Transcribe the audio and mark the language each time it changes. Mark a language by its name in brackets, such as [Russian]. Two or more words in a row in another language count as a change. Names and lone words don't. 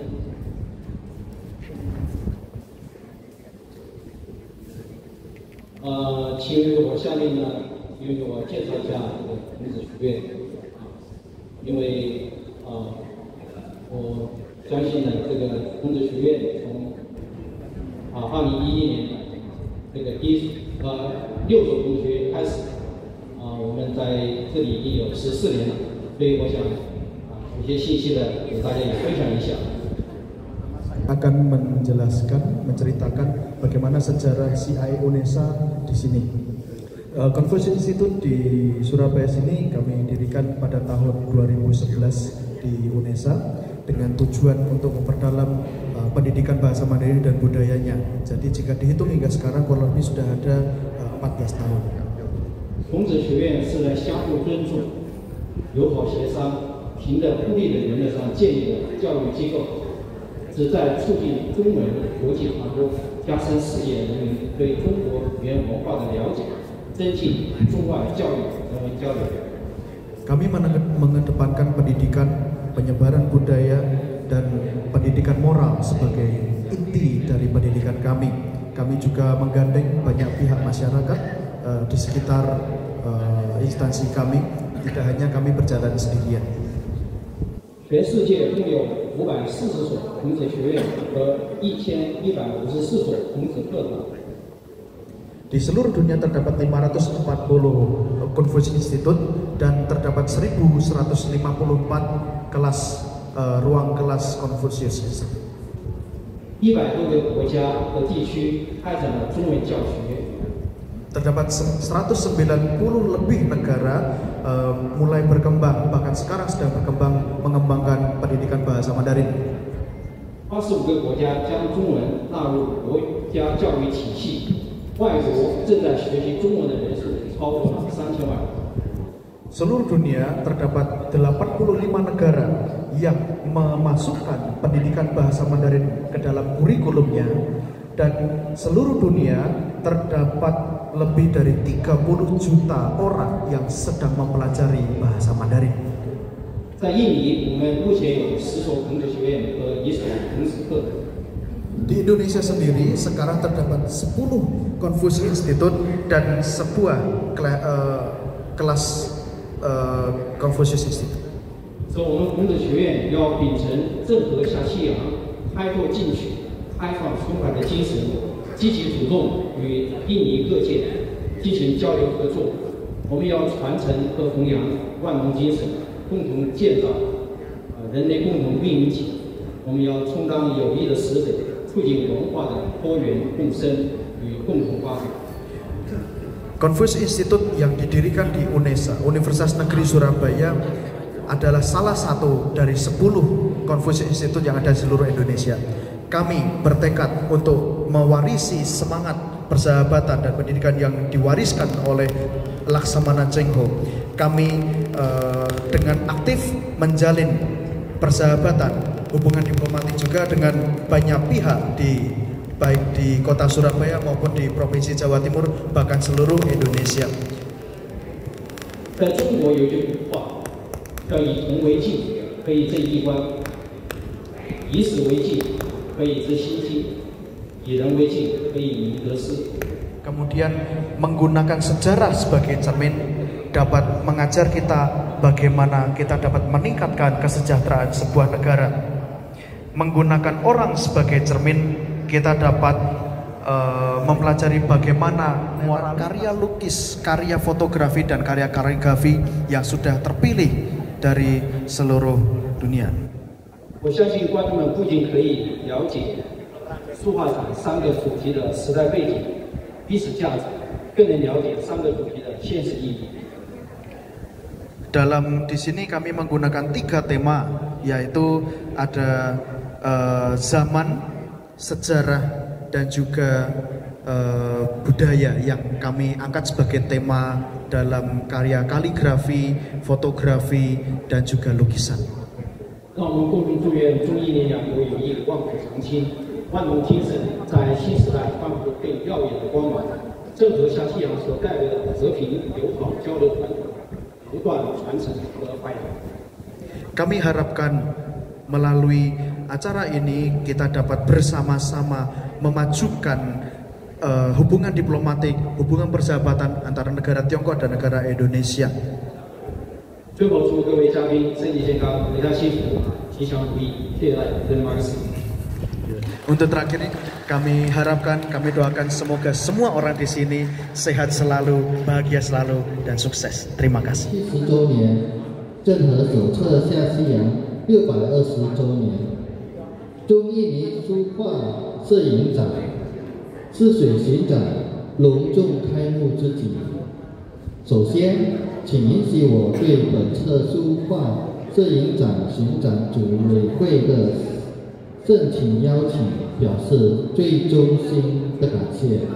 [Chinese] 请我下面呢，由我介绍一下这个孔子学院，因为我相信呢，这个孔子学院从2011年这个6所同学开始，我们在这里已经有14年了，所以我想有些信息的给大家也分享一下。 [Indonesian] akan menceritakan bagaimana sejarah CI UNESA di sini. Confucius Institute di Surabaya sini kami dirikan pada tahun 2011 di UNESA dengan tujuan untuk memperdalam pendidikan bahasa Mandarin dan budayanya. Jadi jika dihitung hingga sekarang kurang lebih sudah ada 14 tahun. [Chinese] 孔子学院是在相互尊重、友好协商、平等互利的原则上建立的教育机构，旨在促进中文国际传播，加深世界人民对中国语言文化的了解，增进中外教育人文交流。 [Indonesian] Kami mengedepankan pendidikan, penyebaran budaya, dan pendidikan moral sebagai inti dari pendidikan kami. Kami juga menggandeng banyak pihak masyarakat di sekitar instansi kami, tidak hanya kami berjalan sendirian. [Chinese] 全世界共有540所孔子学院和1154所孔子课堂。 [Indonesian] Di seluruh dunia terdapat 540 Confucius Institute dan terdapat 1154 kelas ruang kelas Confucius. [Chinese] 100多个国家和地区开展了中文教学。 [Indonesian] Terdapat 190 lebih negara mulai berkembang, bahkan sekarang sedang berkembang mengembangkan pendidikan bahasa Mandarin. [Chinese] 85个国家将中文纳入国家教育体系，外国正在学习中文的人数超过了3000万。 [Indonesian] Seluruh dunia terdapat 85 negara yang memasukkan pendidikan bahasa Mandarin ke dalam kurikulumnya, dan seluruh dunia terdapat lebih dari 30 juta orang yang sedang mempelajari bahasa Mandarin. [Chinese] 在印尼，我们目前有10所孔子学院和1所孔子课堂。 [Indonesian] Di Indonesia sendiri sekarang terdapat 10 Confucius Institute dan sebuah kelas Confucius Institute. [Chinese] 所以，我们孔子学院要秉承郑和下西洋、开拓进取、开放充满的精神，积极主动与印尼各界进行交流合作。我们要传承和弘扬万隆精神，共同建造人类共同命运体。我们要充当友谊的使者，促进文化的多元共生与共同发展。 [Indonesian] Confucius Institute yang didirikan di UNESA, Universitas Negeri Surabaya, adalah salah satu dari 10 Confucius Institute yang ada di seluruh Indonesia. Kami bertekad untuk mewarisi semangat persahabatan dan pendidikan yang diwariskan oleh Laksamana Cheng Ho. Kami dengan aktif menjalin persahabatan, hubungan diplomatik juga dengan banyak pihak di baik di kota Surabaya maupun di Provinsi Jawa Timur, bahkan seluruh Indonesia. [Chinese] 在中国有句古话，叫以铜为镜，可以正衣冠；以史为镜，可以知兴替；以人为镜，可以明得失。 [Indonesian] Kemudian menggunakan sejarah sebagai cermin dapat mengajar kita bagaimana kita dapat meningkatkan kesejahteraan sebuah negara. Menggunakan orang sebagai cermin, kita dapat mempelajari bagaimana karya lukis, karya fotografi, dan karya kaligrafi yang sudah terpilih dari seluruh dunia. [Chinese] 我相信观众们不仅可以了解书画展3个主题的时代背景、历史价值，更能了解3个主题的现实意义。 [Indonesian] Dalam di sini kami menggunakan 3 tema, yaitu ada zaman, sejarah, dan juga budaya yang kami angkat sebagai tema dalam karya kaligrafi, fotografi, dan juga lukisan. [Chinese] 让我们共同祝愿中印联两国友谊万古长青，万龙精神在新时代焕发更耀眼的光芒，正合下西洋所带来的和平、友好、交流传统，不断传承和发扬。 [Indonesian] Kami harapkan melalui acara ini kita dapat bersama-sama memajukan hubungan diplomatik, hubungan persahabatan antara negara Tiongkok dan negara Indonesia. [Chinese] 最后祝各位嘉宾身体健康，阖家幸福，吉祥如意。谢谢大家， [Indonesian] terima kasih。 Untuk terakhir kami harapkan, kami doakan semoga semua orang di sini sehat selalu, bahagia selalu, dan sukses. Terima kasih. [Chinese] 70 周年，郑和手册下西洋620周年，中印尼书画摄影展赤水巡展隆重开幕之际，首先，请允许我对本次书画摄影展巡展组委会的盛情邀请表示最衷心的感谢。